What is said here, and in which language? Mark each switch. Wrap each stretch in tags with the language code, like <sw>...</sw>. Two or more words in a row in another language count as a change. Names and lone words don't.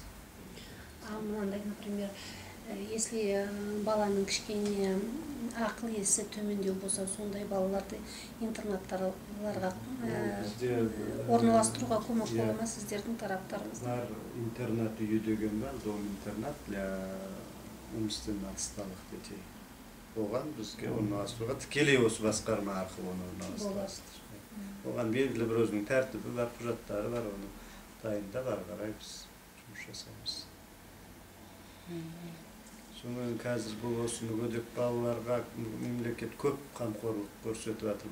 <kk>Мынандай,</kk> <ru>например, если</ru> <kk>баланың кішкене ақыл есі төмендеу болса, сондай балаларды интернаттарға орналастыруға көмек бола ма сіздердің тараптарыңызда? Бар интернат үйі деген бар,</kk> <ru>дом-интернат для умственно отсталых детей.</ru> <kk>Оған бізге орналастыруға тікелей осы басқарма арқылы оны орналастырасыздар. Оған белгілі бір өзінің тәртібі бар, құжаттары бар, оны дайындап ары қарай біз жұмыс жасаймыз. Сонымен қазір бұл осы мүгедек балаларға мемлекет көп қамқорлық көрсетіп жатыр.</kk>